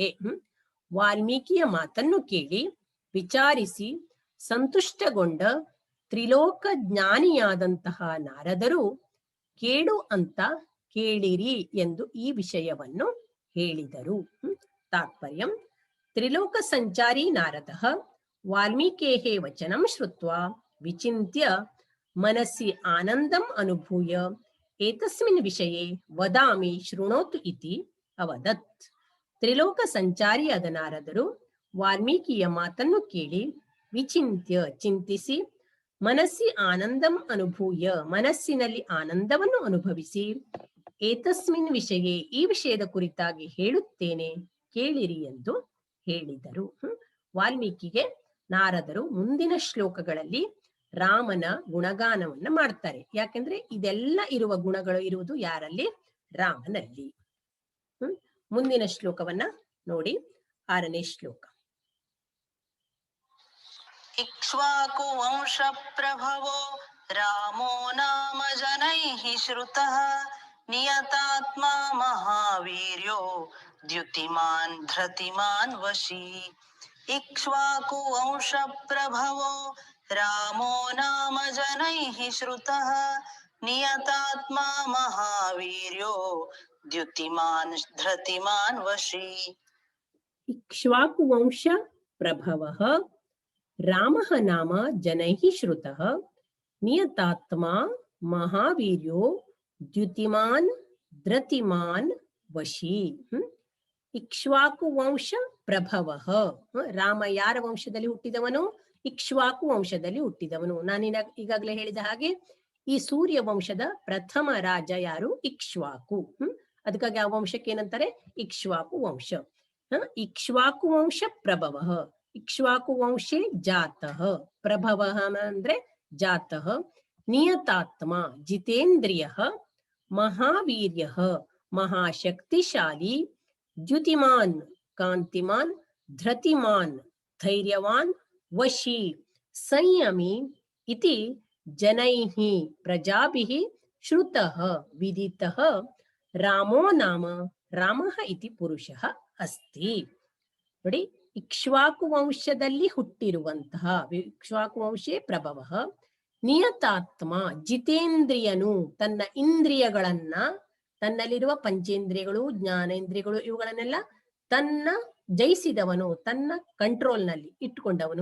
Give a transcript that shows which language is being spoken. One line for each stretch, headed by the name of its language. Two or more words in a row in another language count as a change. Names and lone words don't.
Kannada: ವಾಲ್ಮೀಕಿಯ ಮಾತನ್ನು ಕೇಳಿ ವಿಚಾರಿಸಿ ಸಂತುಷ್ಟಗೊಂಡ ತ್ರಿಲೋಕ ಜ್ಞಾನಿಯಾದಂತಹ ನಾರದರು ಕೇಳು ಅಂತ ಕೇಳಿರಿ ಎಂದು ಈ ವಿಷಯವನ್ನು ಹೇಳಿದರು.
Sanskrit: ತಾತ್ಪರ್ಯಂ ತ್ರಿಲೋಕ ಸಂಚಾರಿ ನಾರದಃ ವಾಲ್ಮೀಕೇಃ ವಚನಂ ಶ್ರುತ್ವಾ ವಿಚಿಂತ್ಯ ಮನಸ್ಸಿ ಆನಂದಂ ಅನುಭೂಯ ಏತಸ್ಮಿನ್ ವಿಷಯೇ ವದಾಮಿ ಶೃಣೋತು ಇತಿ ಅವದತ್.
Kannada: ತ್ರಿಲೋಕ ಸಂಚಾರಿಯಾದ ನಾರದರು ವಾಲ್ಮೀಕಿಯ ಮಾತನ್ನು ಕೇಳಿ ವಿಚಿಂತ್ಯ ಚಿಂತಿಸಿ,
Sanskrit: ಮನಸ್ಸಿ ಆನಂದಂ ಅನುಭೂಯ
Kannada: ಮನಸ್ಸಿನಲ್ಲಿ ಆನಂದವನ್ನು ಅನುಭವಿಸಿ,
Sanskrit: ಏತಸ್ಮಿನ್ ವಿಷಯೇ
Kannada: ಈ ವಿಷಯದ ಕುರಿತಾಗಿ ಹೇಳುತ್ತೇನೆ ಕೇಳಿರಿ ಎಂದು ಹೇಳಿದರು. ವಾಲ್ಮೀಕಿಗೆ ನಾರದರು ಮುಂದಿನ ಶ್ಲೋಕಗಳಲ್ಲಿ ರಾಮನ ಗುಣಗಾನವನ್ನ ಮಾಡ್ತಾರೆ. ಯಾಕಂದ್ರೆ ಇದೆಲ್ಲ ಇರುವ ಗುಣಗಳು ಇರುವುದು ಯಾರಲ್ಲಿ? ರಾಮನಲ್ಲಿ. ಮುಂದಿನ ಶ್ಲೋಕವನ್ನ ನೋಡಿ, 6ನೇ ಶ್ಲೋಕ.
Sanskrit: ಇಕ್ಷ್ವಾಕು ವಂಶ ಪ್ರಭವೋ ರಾಮೋ ನಾಮ ಜನೈಃ ಶ್ರುತಃ ನಿಯತಾತ್ಮ ಮಹಾವೀರ್ಯೋ ದ್ಯುತಿಮಾನ್ ಧೃತಿಮಾನ್ ವಶಿ. ಇಕ್ಷ್ವಾಕು ವಂಶ ಪ್ರಭವೋ ರಾಮೋ ನಾಮ ಜನೈಃ ಶ್ರುತಃ ನಿಯತಾತ್ಮ ಮಹಾವೀರ್ಯೋ ದ್ಯುತಿಮಾನ್ ಧೃತಿಮಾನ್ ವಶಿ. ಇಕ್ಷ್ವಾಕು ವಂಶ ಪ್ರಭವಃ ರಾಮಃ ನಾಮ ಜನೈಃ ಶ್ರುತಃ ನಿಯತಾತ್ಮ ಮಹಾವೀರ್ಯೋ ದ್ಯುತಿಮಾನ್ ಧೃತಿಮಾನ್ ವಶಿ. ಇಕ್ಷ್ವಾಕು ವಂಶ ಪ್ರಭವಃ,
Kannada: ರಾಮ ಯಾರ ವಂಶದಲ್ಲಿ ಹುಟ್ಟಿದವನು? ಇಕ್ಷ್ವಾಕು ವಂಶದಲ್ಲಿ ಹುಟ್ಟಿದವನು. ಈಗಾಗಲೇ ಹೇಳಿದ ಹಾಗೆ ಈ ಸೂರ್ಯ ವಂಶದ ಪ್ರಥಮ ರಾಜ ಯಾರು? ಇಕ್ಷ್ವಾಕು. ಅದಕ್ಕಾಗಿ ಆ ವಂಶಕ್ಕೆ ಏನಂತಾರೆ? ಇಕ್ಷ್ವಾಕು ವಂಶ.
Sanskrit: ಇಕ್ಷ್ವಾಕು ವಂಶ ಪ್ರಭವ, ಇಕ್ಷ್ವಾಕು ವಂಶೇ ಜಾತಃ, ಪ್ರಭವ ಅಂದ್ರೆ ಜಾತಃ, ನಿಯತಾತ್ಮ ಜಿತೇಂದ್ರಿಯ, ಮಹಾವೀರ್ಯ ಮಹಾಶಕ್ತಿಶಾಲಿ, ದ್ಯುತಿಮಾನ್ ಕಾಂತಿಮಾನ್, ಧೃತಿಮಾನ್ ಧೈರ್ಯವಾನ್, ವಶಿ ಸಂಯಮಿ ಇತಿ ಜನೈಃ ಪ್ರಜಾಭಿಃ ಶ್ರುತಃ ವಿದಿತಃ ರಾಮೋ ನಾಮ ರಾಮಃ ಇತಿ ಪುರುಷಃ ಅಸ್ತಿ.
Kannada: ನೋಡಿ, ಇಕ್ಷ್ವಾಕು ವಂಶದಲ್ಲಿ ಹುಟ್ಟಿರುವಂತಹ,
Sanskrit: ಇಕ್ಷ್ವಾಕು ವಂಶೇ ಪ್ರಭವ,
Kannada: ನಿಯತಾತ್ಮ ಜಿತೇಂದ್ರಿಯನು, ತನ್ನ ಇಂದ್ರಿಯಗಳನ್ನ, ತನ್ನಲ್ಲಿರುವ ಪಂಚೇಂದ್ರಿಯಗಳು ಜ್ಞಾನೇಂದ್ರಿಯಗಳು ಇವುಗಳನ್ನೆಲ್ಲ ತನ್ನ ಜಯಿಸಿದವನು, ತನ್ನ ಕಂಟ್ರೋಲ್ನಲ್ಲಿ ಇಟ್ಟುಕೊಂಡವನು.